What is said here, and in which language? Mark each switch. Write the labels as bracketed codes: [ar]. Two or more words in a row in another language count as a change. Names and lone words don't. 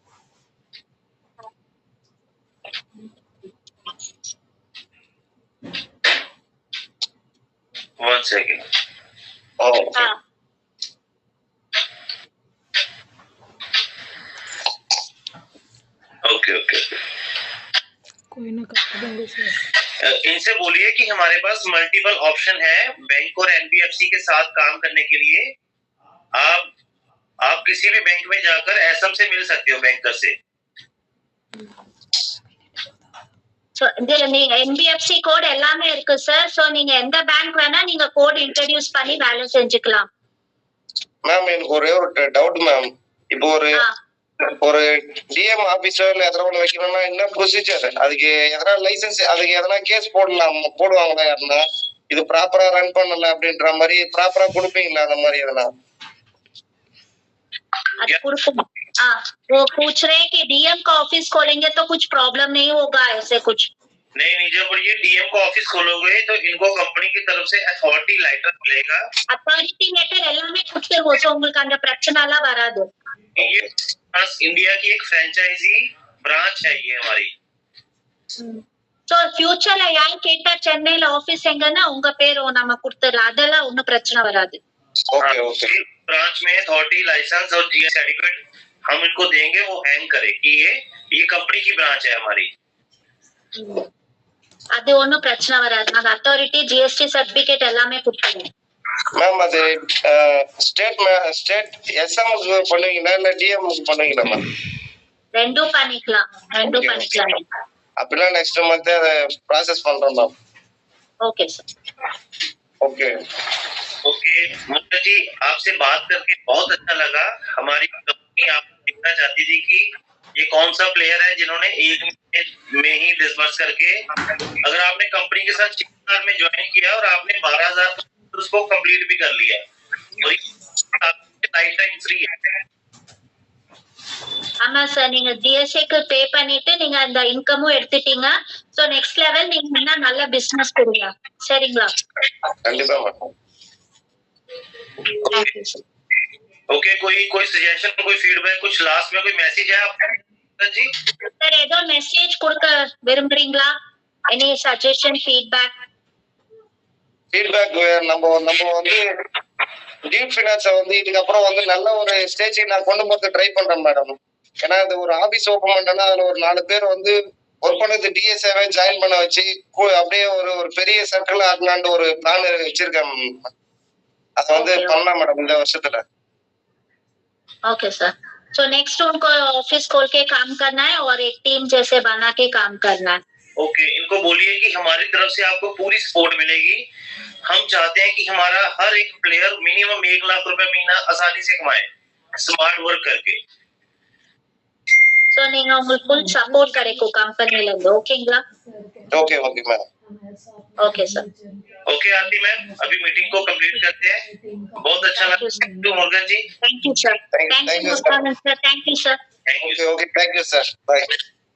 [en] One second. Oh, [hi] हाँ [en] okay okay. [hi] कोई ना कर देंगे सर। इनसे बोलिए कि हमारे पास [en] multiple option [hi] है बैंक और एनबीएफसी के साथ काम करने के लिए। आप किसी भी बैंक में जाकर एसएम से मिल सकते हो बैंकर से। [ta] சோ நீங்க NBFC கோட் எல்லாமே இருக்கு சார். சோ நீங்க எந்த பேங்க் வேணா நீங்க கோட் இன்ட்ரோ듀ce பண்ணி வேலை செஞ்சுக்கலாம். மேம் எனக்கு ஒரே ஒரு டவுட் மேம். இப்போ ஒரு டிஎம் ஆபீஸ்ல எதனா ஒண்ணு வைக்கணும்னா என்ன ப்ரொசீஜர்? அதுக்கு எதனா லைசென்ஸ், அதுக்கு எதனா கேஸ் போடுவாங்களா யாருன்னா இது ப்ராப்பரா ரன் பண்ணல அப்படின்ற மாதிரி ப்ராப்பரா கொடுப்பீங்களா அந்த மாதிரி எதனா? அது கொடுக்கணும். [hi] वो पूछ रहे हैं कि डीएम का ऑफिस खोलेंगे तो कुछ प्रॉब्लम नहीं होगा ऐसे कुछ? नहीं, जब ये डीएम का ऑफिस खोलोगे तो इनको कंपनी की तरफ से [en] authority letter [hi] मिलेगा। [en] authority letter [ta] எல்லாமே கொடுத்துருவோம். சோ உங்களுக்கு அந்த பிரச்சனை எல்லாம் வராது. [hi] ये इंडिया की एक [en] franchise branch [hi] है ये हमारी। [ta] சோ ஃபியூச்சர்ல யார் கேட்டா சென்னையில ஆபீஸ் எங்கன்னா உங்க பேர் நம்ம கொடுத்துடலாம். அதெல்லாம் ஒன்னும் பிரச்சனை வராது. [en] okay okay. [hi] ब्रांच में [en] authority license [hi] और [en] GS certificate [hi] हम इनको देंगे, वो हैंग करे कि ये कंपनी की ब्रांच है हमारी। [ta] அது ஒன்னும் பிரச்சனை வராது. நாங்க [en] authority GST certificate [ta] எல்லாமே கொடுத்துருவோம். மேம் அது [en] state SM [ta] பண்ணுவீங்களா இல்ல டிஎம் பண்ணுவீங்களா மேம்? ரெண்டும் பண்ணிக்கலாம். அப்படின்னா [en] next month [ta] அதை ப்ராசஸ் பண்றோம் மேம். [en] okay sir. ओके [hi] ओके मुन्ना जी, आपसे बात करके बहुत अच्छा लगा। हमारी कंपनी आपको देखना चाहती थी कि ये कौन सा प्लेयर है जिन्होंने एक में ही डिसबर्स करके, अगर आपने कंपनी के साथ 6 में ज्वाइन किया और आपने 12,000 उसको कंप्लीट भी कर लिया और [en] lifetime free [hi] है। [ta] ஆமா சார், நீங்க ஜிஎஸ்டிக்கு பே பண்ணிட்டு நீங்க அந்த இன்கமும் எடுத்துட்டீங்க. சோ [en] next level [ta] நீங்க இன்னும் நல்ல பிசினஸ் கொடுங்க. சரிங்களா? கண்டிப்பா மேம். [hi] ओके, कोई सजेशन, कोई फीडबैक, कुछ लास्ट में कोई मैसेज है आपका जी? [ta] சார் ஏதோ மெசேஜ் கொடுக்க விரும்புறீங்களா? [en] any suggestion, feedback [ta] நம்ம வந்து டீப் ஃபைனான்ஸ் வந்து இதுக்கப்புறம் வந்து நல்ல ஒரு ஸ்டேஜுக்கு நான் கொண்டு போறது ட்ரை பண்றேன் மேடம். ஏன்னா அது ஒரு [en] office open [ta] பண்ணா அதுல ஒரு 4 பேர் வந்து ஒர்க் பண்ணது டிஎஸ்ஏவே ஜாயின் பண்ண வச்சு அப்படியே ஒரு பெரிய சர்க்கிள் ஆகலான்னு ஒரு பிளான் வச்சிருக்கேன். அது வந்து பண்ணலாம் மேடம் இந்த வருஷத்துல. [en] okay sir. so next [hi] उनको ऑफिस खोल के काम करना है और एक टीम जैसे बना के काम करना है। ओके, इनको बोलिए कि हमारी तरफ से आपको पूरी सपोर्ट मिलेगी। हम चाहते हैं कि हमारा हर एक प्लेयर मिनिमम 1 लाख रुपए महीना आसानी से कमाए [en] smart work [hi] करके। [ta] सो நீங்க உங்களுக்கு [en] full support [ta] கிடைக்கும் கம்பெனில இருந்து. ஓகேங்களா? [en] okay okay ma'am. okay sir. [hi] ओके आरती मैम, अभी मीटिंग को कंप्लीट करते हैं। बहुत अच्छा लगा मुर्गन जी। [en] thank you sir. Thank you, sir. thank you sir. thank you okay okay, thank you sir, bye.